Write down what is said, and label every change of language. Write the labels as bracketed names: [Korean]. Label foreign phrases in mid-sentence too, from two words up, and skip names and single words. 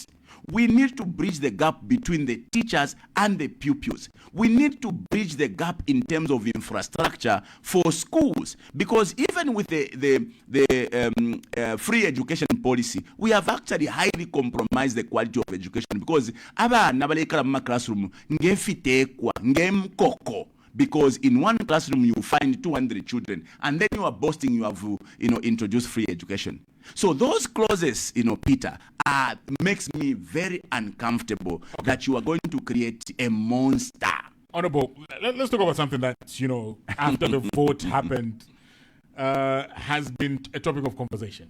[English] We need to bridge the gap between the teachers and the pupils. We need to bridge the gap in terms of infrastructure for schools, because even with the free education policy, we have actually highly compromised the quality of education, because [Bemba] abana balekala mu classroom ngefitekwa ngemkoko [English] because in one classroom you find 200 children, and then you are boasting you have introduced free education. So those clauses, Peter, makes me very uncomfortable that you are going to create a monster. Honorable, let's talk about something that, after the vote happened, has been a topic of conversation.